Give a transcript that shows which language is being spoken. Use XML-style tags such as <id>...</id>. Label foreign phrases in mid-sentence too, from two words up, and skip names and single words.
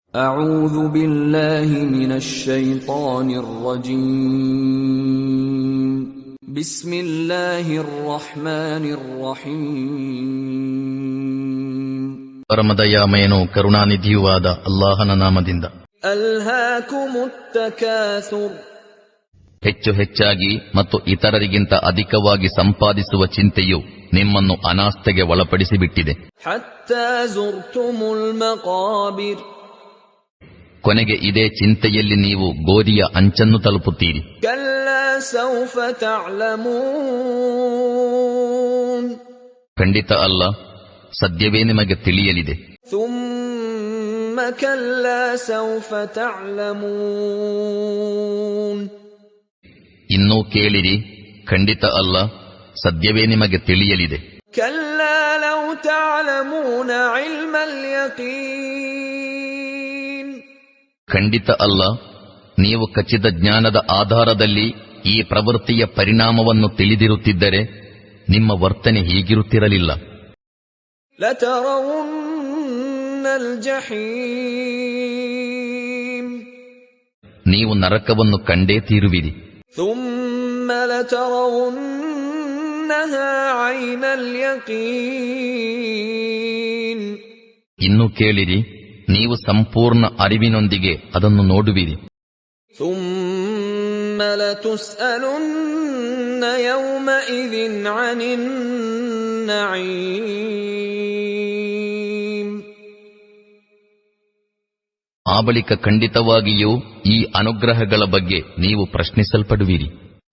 <ar>أعوذ بالله من الشيطان الرجيم بسم الله الرحمن الرحيم</ar> <kn>ಪರಮದಯಾಮಯನೂ ಕರುಣಾನಿಧಿಯೂ ಆದ ಅಲ್ಲಾಹನ ನಾಮದಿಂದ.</kn> <ar>ألهاكم التكاثر</ar> <kn>ಹೆಚ್ಚು ಹೆಚ್ಚಾಗಿ ಮತ್ತು ಇತರರಿಗಿಂತ ಅಧಿಕವಾಗಿ ಸಂಪಾದಿಸುವ ಚಿಂತೆಯು ನಿಮ್ಮನ್ನು ಅನಾಸ್ಥೆಗೆ ಒಳಪಡಿಸಿಬಿಟ್ಟಿದೆ.</kn> <ar>حتى زرتم المقابر</ar> <kn>ಕೊನೆಗೆ ಇದೇ ಚಿಂತೆಯಲ್ಲಿ ನೀವು ಗೋರಿಯ ಅಂಚನ್ನು ತಲುಪುತ್ತೀರಿ.</kn> <ar>كلا سوف تعلمون</ar> <kn>ಖಂಡಿತ ಅಲ್ಲ, ಸದ್ಯವೇ ನಿಮಗೆ ತಿಳಿಯಲಿದೆ.</kn> <ar>ثم كلا سوف تعلمون</ar> <kn>ಇನ್ನೂ ಕೇಳಿರಿ, ಖಂಡಿತ ಅಲ್ಲ, ಸದ್ಯವೇ ನಿಮಗೆ ತಿಳಿಯಲಿದೆ.</kn> <ar>كلا لو تعلمون علم اليقين</ar> <kn>ಖಂಡಿತ ಅಲ್ಲ, ನೀವು ಖಚಿತ ಜ್ಞಾನದ ಆಧಾರದಲ್ಲಿ ಈ ಪ್ರವೃತ್ತಿಯ ಪರಿಣಾಮವನ್ನು ತಿಳಿದಿರುತ್ತಿದ್ದರೆ ನಿಮ್ಮ ವರ್ತನೆ ಹೀಗಿರುತ್ತಿರಲಿಲ್ಲ.</kn> <ar>لترون الجحيم</ar> <kn>ನೀವು ನರಕವನ್ನು ಕಂಡೇ ತೀರುವಿರಿ.</kn> <ar>ثم لترونها عين اليقين</ar> <kn>ಇನ್ನು ಕೇಳಿರಿ, ನೀವು ಸಂಪೂರ್ಣ ಅರಿವಿನೊಂದಿಗೆ ಅದನ್ನು ನೋಡುವಿರಿ.</kn> <ar>ثم لتسألن يومئذ عن النعيم</ar> <kn>ಆ ಬಳಿಕ ಖಂಡಿತವಾಗಿಯೂ ಈ ಅನುಗ್ರಹಗಳ ಬಗ್ಗೆ ನೀವು ಪ್ರಶ್ನಿಸಲ್ಪಡುವಿರಿ.</kn>